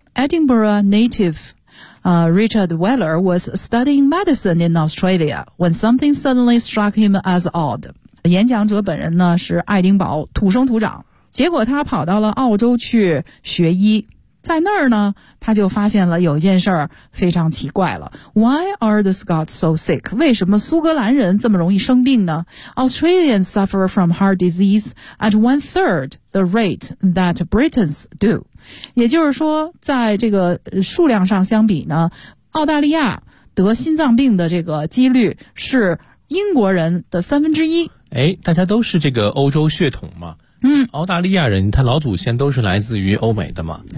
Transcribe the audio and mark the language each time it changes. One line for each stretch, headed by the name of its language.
English: Edinburgh nativeRichard Weller was studying medicine in Australia when something suddenly struck him as odd.
Chinese: 演讲者本人呢是爱丁堡土生土长，结果他跑到了澳洲去学医，在那儿呢他就发现了有一件事儿非常奇怪了。
English: Why are the Scots so sick?
Chinese: 为什么苏格兰人这么容易生病呢？
English: Australians suffer from heart disease at one third the rate that Britons do.
Chinese: 也就是说在这个数量上相比呢，澳大利亚得心脏病的这个几率是英国人的三分之一。诶，大家都是这个欧洲血统嘛，澳大利亚人他老祖先都是来自于欧美的嘛。